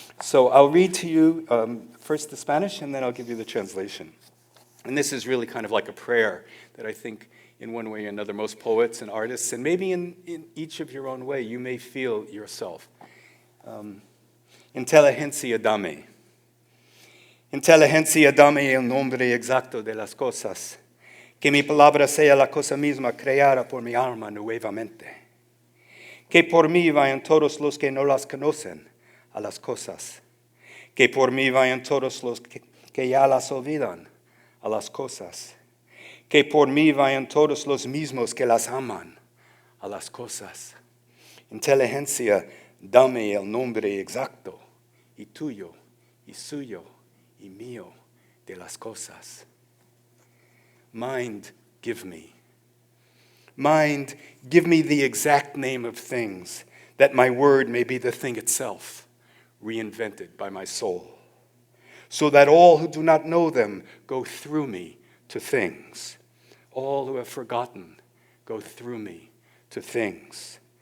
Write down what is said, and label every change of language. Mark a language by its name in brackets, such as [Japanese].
[English] So I'll read to you first the Spanish and then I'll give you the translation. And this is really kind of like a prayer that I think in one way or another most poets and artists, and maybe in each of your own way, you may feel yourself. [Spanish] Inteligencia dame. Inteligencia dame el nombre exacto de las cosas. Que mi palabra sea la cosa misma creada por mi alma nuevamente. Que por mí vayan todos los que no las conocen a las cosas. Que por mí vayan todos los que ya las olvidan a las cosas. Que por mí vayan todos los mismos que las aman a las cosas. Inteligencia, dame el nombre exacto, y tuyo, y suyo, y mío, de las cosas. [English] Mind, give me. Mind, give me the exact name of things, that my word may be the thing itself, reinvented by my soul, so that all who do not know them go through me to things. All who have forgotten go through me to things.